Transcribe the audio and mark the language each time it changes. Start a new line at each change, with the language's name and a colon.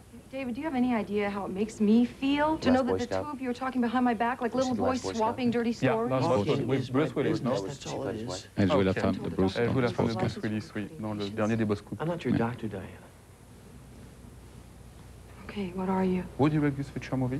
English: David, do you have any idea how it makes me feel to know that the two of you are talking behind my back like little boys swapping dirty stories?
French: Bruce Willis, non? Elle jouait la femme de Bruce. Elle jouait la femme de Bruce Willis, oui, dans le dernier des Boss Coups.
English: I'm not your doctor, Diana. Okay, what are you? Who directed this feature movie?